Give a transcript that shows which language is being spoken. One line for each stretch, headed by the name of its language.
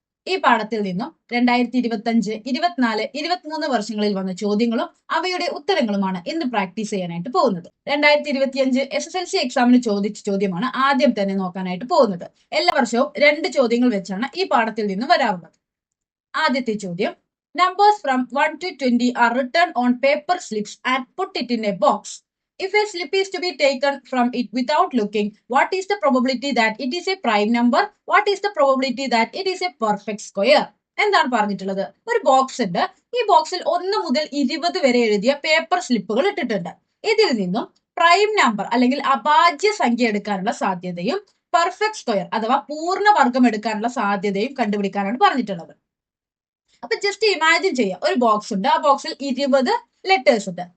Malayalam: ഈ പാഠത്തിൽ നിന്നും 2025, 24, 23 വർഷങ്ങളിൽ വന്ന ചോദ്യങ്ങളും അവയുടെ ഉത്തരങ്ങളുമാണ് ഇന്ന് പ്രാക്ടീസ് ചെയ്യാനായിട്ട് പോകുന്നത്. 2025 SSLC എക്സാമിന് ചോദിച്ച ചോദ്യമാണ് ആദ്യം തന്നെ നോക്കാനായിട്ട് പോകുന്നത്. എല്ലാ വർഷവും 2 ചോദ്യങ്ങൾ വെച്ചാണ് ഈ പാഠത്തിൽ നിന്നും വരാറുള്ളത്. ആദ്യത്തെ ചോദ്യം:
English: numbers from 1 to 20 are written on paper slips and put it in a box. If a slip is to be taken from it without looking, what is the probability that it is a prime number? What is the probability that it is a perfect square?
Malayalam: എന്താണ് പറഞ്ഞിട്ടുള്ളത്? ഒരു box ഉണ്ട്. ഈ ബോക്സിൽ 1 മുതൽ 20 വരെ എഴുതിയ paper സ്ലിപ്പുകൾ ഇട്ടിട്ടുണ്ട്. ഇതിൽ നിന്നും പ്രൈം നമ്പർ അല്ലെങ്കിൽ അഭാജ്യ സംഖ്യ എടുക്കാനുള്ള സാധ്യതയും പെർഫെക്റ്റ് സ്ക്വയർ അഥവാ പൂർണ്ണവർഗം എടുക്കാനുള്ള സാധ്യതയും കണ്ടുപിടിക്കാനാണ് പറഞ്ഞിട്ടുള്ളത്. അപ്പൊ ജസ്റ്റ് ഇമാജിൻ ചെയ്യാം, ഒരു ബോക്സ് ഉണ്ട്. ആ ബോക്സിൽ 20 ലെറ്റേഴ്സ് ഉണ്ട്.